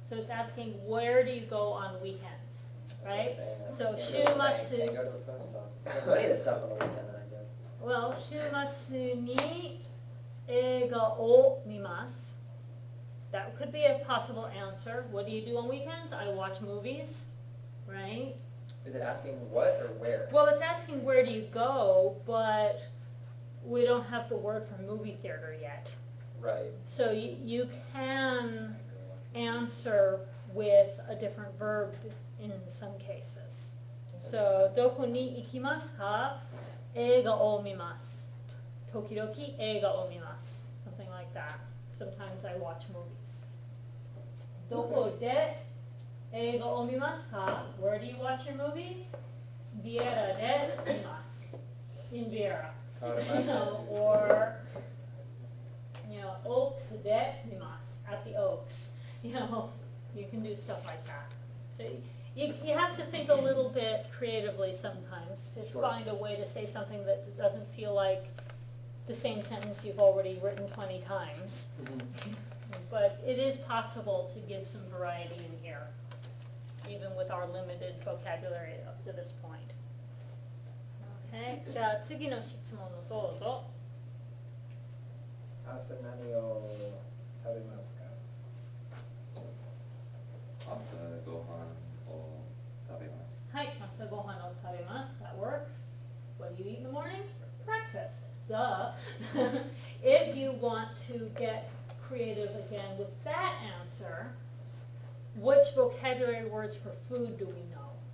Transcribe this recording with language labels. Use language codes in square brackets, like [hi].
[en] So it's asking where do you go on weekends, That's what I'm right? saying, like, So can't go to the bank, [ja] shumatsu- [en] Can't go to the post office. There's plenty of stuff on the weekend that I do. [ja] Well, 週末に映画を見ます. [en] That could be a possible answer. What do you do on weekends? I watch movies, right? Is it asking what or where? Well, it's asking where do you go, but we don't have the word for movie theater yet. Right. So you can answer with a different verb in some cases. [ja] So, どこに行きますか? 映画を見ます.時々映画を見ます. [en] Something like that. Sometimes I watch movies. [ja] どこで映画を見ますか? [en] Where do you watch your movies? [ja] Viera de 見ます. [en] In Viera. Or, [ja] Oaks de 見ます. [en] At the Oaks. You can do stuff like that. So you have to think a little bit creatively sometimes to Sure. find a way to say something that doesn't feel like the same sentence you've already written 20 times. But it is possible to give some variety in here, even with our limited vocabulary up to this point. [ja] Okay, じゃあ次の質問をどうぞ。朝何を食べますか？朝ごはんを食べます。はい、朝ごはんを食べます. [en] That works. What do you eat in the mornings? Breakfast. Duh. If you want to get creative again with that answer, which vocabulary words for food do we know?